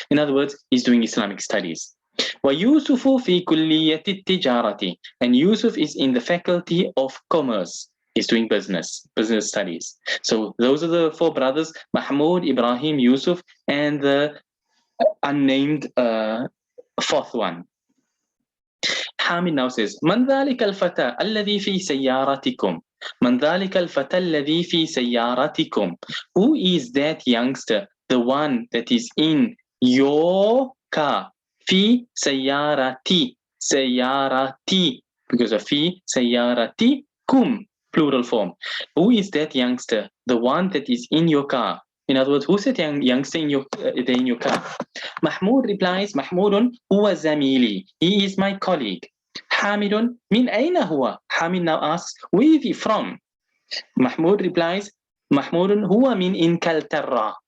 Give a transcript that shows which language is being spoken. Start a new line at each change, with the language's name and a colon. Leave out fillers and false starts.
English: In other words, he's doing Islamic studies.
Arabic: وَيُوسُفُ فِي كُلِّيَّةِ التِّجَارَةِ,
English: and Yusuf is in the faculty of commerce. He's doing business studies. So those are the four brothers, Mahmoud, Ibrahim, Yusuf, and the unnamed fourth one. Hamid now says,
Arabic: من ذلك الفتى الذي في سيارتكم? من ذلك الفتى الذي في سيارتكم?
English: Who is that youngster, the one that is in your car?
Arabic: في سيارتي, سيارتي,
English: because of
Arabic: في سيارتكم,
English: plural form. Who is that youngster, the one that is in your car? In other words, who's that youngster in your car? Mahmoud replies,
Arabic: Mahmoudun huwa zamili.
English: He is my colleague.
Arabic: Hamidun min aina huwa?
English: Hamid now asks, where is he from? Mahmoud replies,
Arabic: Mahmoudun huwa min Inkaltarra.